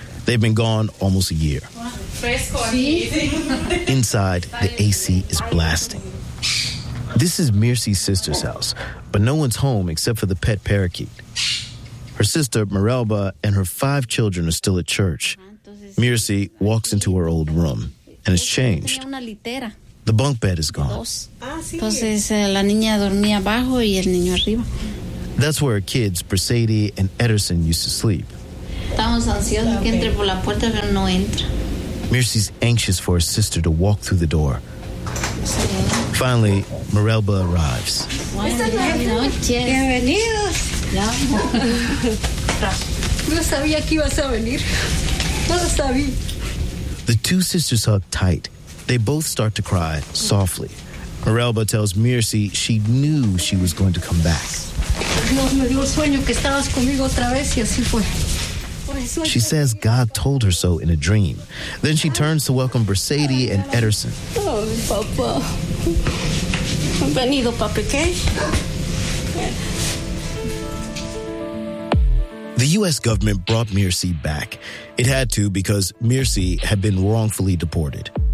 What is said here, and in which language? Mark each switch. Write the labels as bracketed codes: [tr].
[en] They've been gone almost a year. Inside, the AC is blasting. This is Mircy's sister's house, but no one's home except for the pet parakeet. Her sister, Marelba, and her five children are still at church. Mircy walks into her old room, and it's changed. The bunk bed is gone. [es] Entonces, la niña dormía abajo y el niño arriba. [en] That's where kids, Brasady and Ederson, used to sleep. [es] Estamos ansiosos que entre por la puerta, pero no entra. [en] Mirce's anxious for her sister to walk through the door. Sí. Finally, Marelba arrives. [es] Buenas noches. Bienvenidos. No sabía que ibas a venir. No lo sabía. [en] The two sisters hug tight. They both start to cry softly. Marelba tells Mirce she knew she was going to come back. [es] Dios me dio sueño que estabas conmigo otra vez y así fue. [en] She says God told her so in a dream. Then she turns to welcome Brasady and Ederson. [es] Oh, papa. Venido, papa, ¿qué? [en] The U.S. government brought Mirce back. It had to because Mirce had been wrongfully deported.